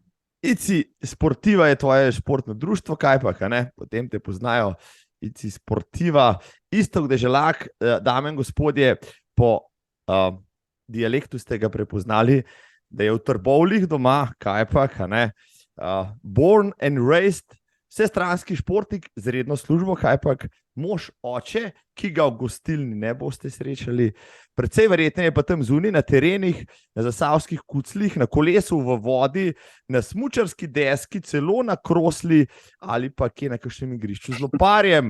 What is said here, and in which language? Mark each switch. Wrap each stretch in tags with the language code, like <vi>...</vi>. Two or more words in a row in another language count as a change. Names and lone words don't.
<sl>Ici Sportiva je tvoje športno društvo, kaj pa, ne? Potem te poznajo, Ici Sportiva. Iztok Deželak, dame in gospodje, po dialektu ste ga prepoznali, da je v Trbovljah doma, kaj pa, ne?</sl> <en>Born and raised,</en> <sl>vsestranski športnik z redno službo, kaj pa, mož oče, ki ga v gostilni ne boste srečali. Predvsej verjetneje pa tam zunaj na terenih, na zasavskih kuclih, na kolesu v vodi, na smučarski deski, celo na krosli ali pa kje na kakšnem igrišču z loparjem.</sl>